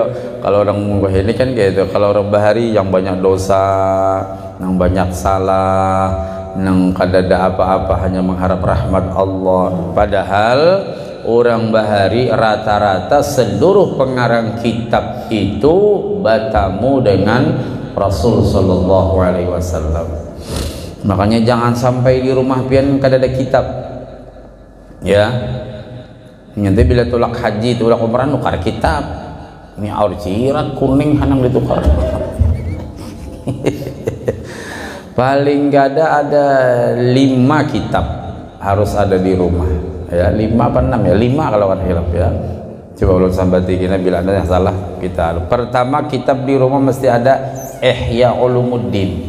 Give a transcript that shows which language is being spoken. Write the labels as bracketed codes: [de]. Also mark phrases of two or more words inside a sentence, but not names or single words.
[bjn] Kalau orang munggah ini kan gitu. Kalau orang bahari yang banyak dosa, yang banyak salah, yang kadada apa-apa hanya mengharap rahmat Allah. [id] Padahal orang bahari rata-rata seluruh pengarang kitab itu bertemu dengan Rasul [ar] صلى الله عليه وسلم. [bjn] Makanya jangan sampai di rumah pian kadada kitab. Ya. Nanti bila tulak haji, tulak umrah nukar kitab. Ini aur cirat kuning hanang ditukar. [id] Paling gak ada 5 kitab harus ada di rumah. Ya 5 apa 6 ya? 5 kalau kan hilaf ya. [bjn] Coba ulun sambati kita bila ada yang salah kita. [id] Pertama kitab di rumah mesti ada Ihya Ulumuddin.